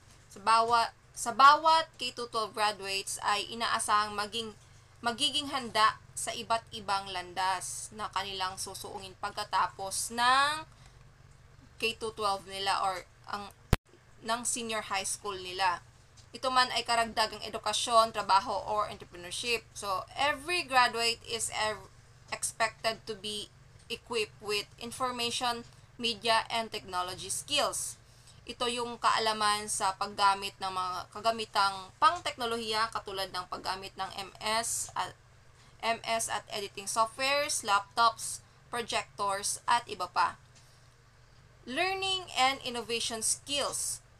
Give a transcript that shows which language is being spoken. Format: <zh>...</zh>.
<tl>Sa bawat K-12 graduates ay inaasahang magiging handa sa iba't ibang landas na kanilang susuungin pagkatapos ng K-12 nila or ng senior high school nila. Ito man ay karagdagang edukasyon, trabaho, or entrepreneurship.</tl> <en>So, every graduate is expected to be equipped with information, media, and technology skills.</en> <tl>Ito yung kaalaman sa paggamit ng mga kagamitang pang-teknolohiya katulad ng paggamit ng MS at editing softwares, laptops, projectors, at iba pa.</tl> <en>Learning and innovation skills.</en>